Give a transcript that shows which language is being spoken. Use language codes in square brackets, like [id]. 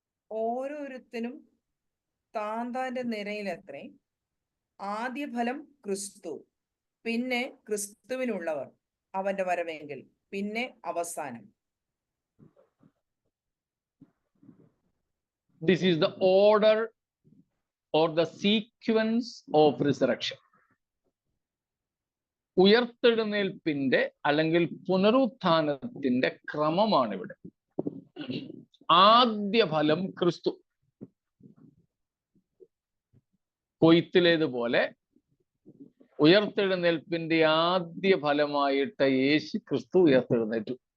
[ml] ഓരോരുത്തനും താന്താന്റെ നിരയിലത്രേ. ആദ്യ ഫലം ക്രിസ്തു, പിന്നെ ക്രിസ്തുവിനുള്ളവർ അവന്റെ വരവെങ്കിൽ, പിന്നെ അവസാനം. [en] This is the order or the sequence of resurrection. [ml] ഉയർത്തെഴുന്നേൽപ്പിന്റെ അല്ലെങ്കിൽ പുനരുത്ഥാനത്തിന്റെ ക്രമമാണ് ഇവിടെ. ആദ്യ ഫലം ക്രിസ്തു. കൊയ്ത്തിലേതുപോലെ ഉയർത്തെഴുന്നേൽപ്പിന്റെ ആദ്യ ഫലമായിട്ട് യേശു ക്രിസ്തു ഉയർത്തെഴുന്നേറ്റു.